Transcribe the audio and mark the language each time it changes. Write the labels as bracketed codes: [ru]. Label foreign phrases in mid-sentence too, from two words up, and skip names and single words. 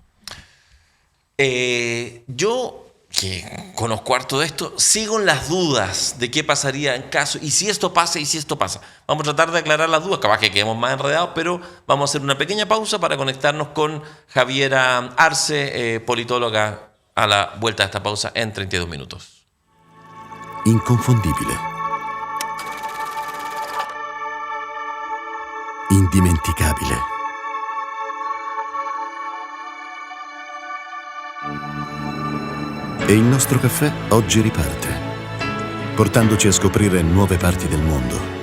[es] Yo, que conozco harto de esto, sigo en las dudas de qué pasaría en caso, y si esto pasa, y si esto pasa. Vamos a tratar de aclarar las dudas, capaz que quedemos más enredados, pero vamos a hacer una pequeña pausa para conectarnos con Javiera Arce, politóloga, a la vuelta de esta pausa en 32 minutos. [it] Inconfondibile. Indimenticabile. E il nostro caffè oggi riparte, portandoci a scoprire nuove parti del mondo.